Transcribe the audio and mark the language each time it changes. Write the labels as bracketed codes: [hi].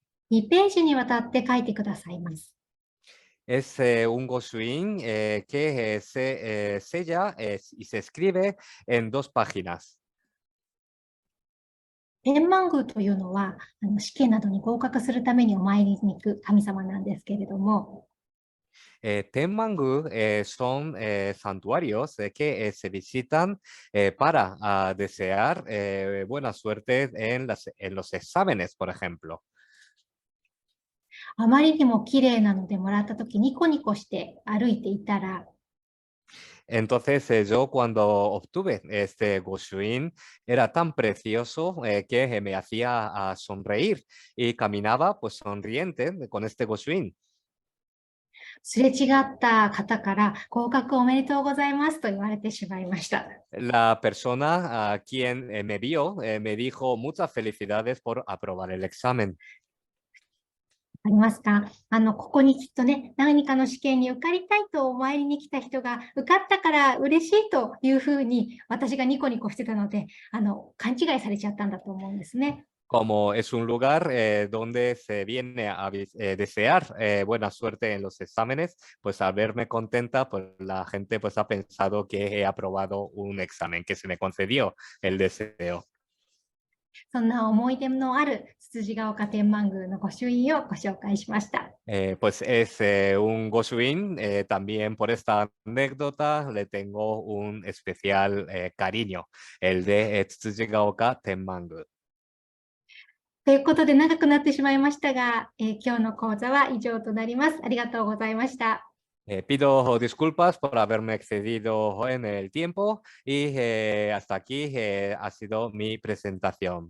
[ja] 2ページにわたって書いてくださいます。 [es] Es un goshuin que se sella y se escribe en 2 páginas. [ja] 天満宮というのは、試験などに合格するためにお参りに行く神様なんですけれども、 [es] Tenmangu son santuarios que se visitan para desear buena suerte en los exámenes, por ejemplo. [ja] あまりにも綺麗なのでもらったときニコニコして歩いていたら、 [es] Entonces yo cuando obtuve este Goshuin era tan precioso que me hacía sonreír y caminaba pues sonriente con este Goshuin. [ja] すれ違った方から合格おめでとうございますと言われてしまいました。 [es] La persona a quien me vio me dijo muchas felicidades por aprobar el examen. [ja] ありますか？ここにきっとね、何かの試験に受かりたいとお参りに来た人が、受かったから嬉しいというふうに私がニコニコしてたので、勘違いされちゃったんだと思うんですね。 [es] Como es un lugar donde se viene a desear buena suerte en los exámenes, pues al verme contenta, pues la gente pues ha pensado que he aprobado un examen, que se me concedió el deseo. [ja] そんな思い出のあるつつじが丘天満宮の御朱印をご紹介しました。 [es] Pues es un Goshuin, también por esta anécdota le tengo un especial cariño, el de Tsujigaoka Tenmangu. [ja] ということで長くなってしまいましたが、今日の講座は以上となります。ありがとうございました。 [es] Pido disculpas por haberme excedido en el tiempo y hasta aquí ha sido mi presentación.